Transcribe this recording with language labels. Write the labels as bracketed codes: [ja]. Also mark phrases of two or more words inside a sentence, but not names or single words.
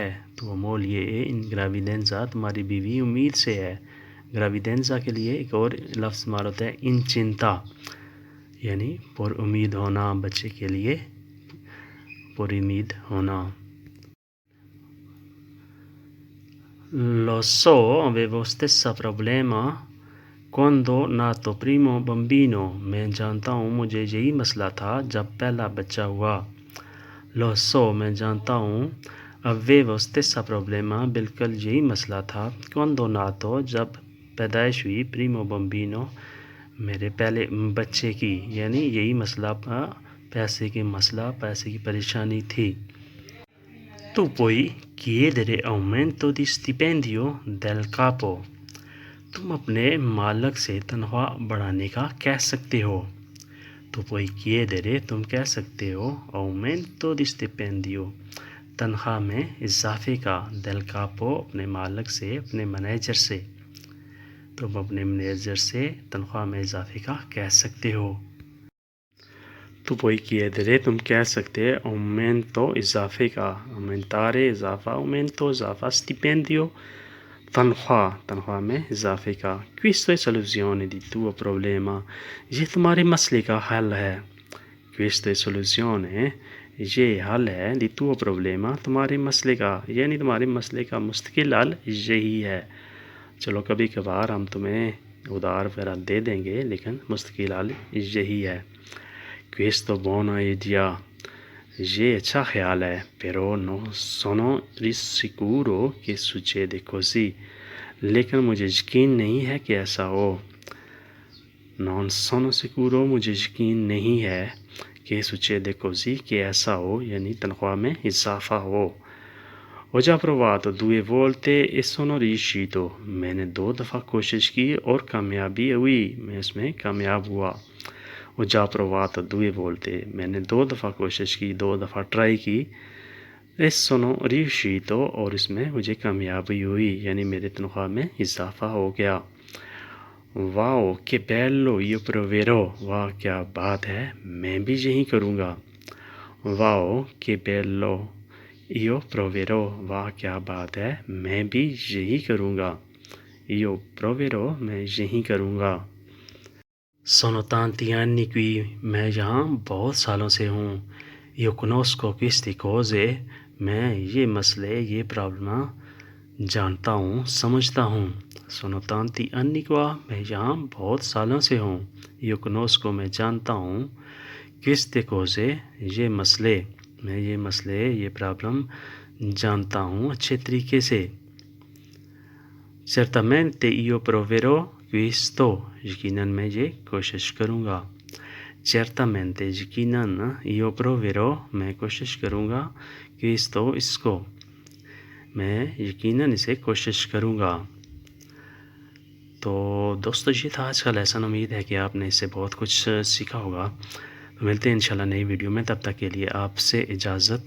[it] tua moglie in gravidanza, [ur] تمہاری بیوی امید سے ہے. gravidanza کے لیے ایک اور لفظ مار ہوتا ہے incinta، یعنی پر امید ہونا، بچے کے لیے پر امید ہونا. [it] Lo so, avevo stessa problema quando nato primo bambino, [ur] میں جانتا ہوں مجھے یہی مسئلہ تھا جب پہلا بچہ ہوا. [it] Lo so, [ur] میں جانتا ہوں, [it] avevo stessa problema, [ur] بالکل یہی مسئلہ تھا, [it] quando nato, [ur] جب پیدائش ہوئی, [it] primo bambino, [ur] میرے پہلے بچے کی، یعنی یہی مسئلہ پیسے کی پریشانی تھی. [it] Tu puoi chiedere aumento di stipendio del capo। [ur] تم اپنے مالک سے تنخواہ بڑھانے کا کہہ سکتے ہو. तो [it] puoi chiedere [ur] تم کہہ سکتے ہو [it] aumento di stipendio [ur] تنخواہ میں اضافے کا, [it] del capo [ur] اپنے مالک سے، اپنے مینیجر سے. تم اپنے مینیجر سے تنخواہ میں اضافے کا کہہ سکتے ہو. तो [it] puoi chiedere [ur] تم کہہ سکتے ہیں aumento اضافے کا، aumentare اضافہ، aumento اضافہ، stipendio تنخواہ میں اضافے کا. [it] Questo è soluzione di tuo problema [ur] یہ تمہارے مسئلے کا حل ہے. [it] Questo è soluzione [ur] یہ حل ہے [it] di tuo problema [ur] تمہارے مسئلے کا، یعنی تمہارے مسئلے کا مستقل حل یہی ہے. چلو کبھی کبھار ہم تمہیں ادھار وغیرہ دے دیں گے، لیکن مستقل حل یہی ہے. [it] Questo buona idea [ur] یہ اچھا خیال ہے. [it] Però non sono sicuro che succede così [ur] لیکن مجھے یقین نہیں ہے کہ ایسا ہو. [it] Non sono sicuro [ur] مجھے یقین نہیں ہے کہ [it] succede così [ur] کہ ایسا ہو، یعنی تنخواہ میں اضافہ ہو. [it] Ho già provato 2 volte e sono riuscito [ur] میں نے 2 دفعہ کوشش کی اور کامیابی ہوئی، میں اس میں کامیاب ہوا. [it] Ho già provato 2 volte [ur] میں نے 2 دفعہ کوشش کی، 2 دفعہ ٹرائی کی. [it] e sono riuscito [ur] اور اس میں مجھے کامیابی ہوئی، یعنی میرے تنخواہ میں اضافہ ہو گیا. वाओ [it] che bello io proverò [ur] واہ کیا بات ہے، میں بھی یہی کروں گا. वाओ [it] che bello io proverò [ur] واہ کیا بات ہے، میں بھی یہی کروں گا. [it] io proverò [ur] میں یہی کروں گا. [it] Sono tanti anni qui [ur] میں یہاں بہت سالوں سے ہوں. [it] Io conosco queste cose [ur] میں یہ مسئلے، یہ پرابلم جانتا ہوں، سمجھتا ہوں. [it] Sono tanti anni qua [ur] میں یہاں بہت سالوں سے ہوں. [it] Io conosco [ur] میں جانتا ہوں. [it] Queste cose [ur] یہ مسئلے، میں یہ مسئلے، یہ پرابلم جانتا ہوں اچھے طریقے سے. [it] Certamente io proverò questo [ur] یقیناً میں یہ کوشش کروں گا. Certamente यकीनन [it] io proverò [ur] میں کوشش کروں گا. questo اس کو، میں یقیناً اسے کوشش کروں گا. تو دوستوں یہ تھا آج کا لیسن. امید ہے کہ آپ نے اس سے بہت کچھ سیکھا ہوگا۔ تو ملتے ہیں ان شاء اللہ نئی ویڈیو میں، تب تک کے لیے آپ سے اجازت.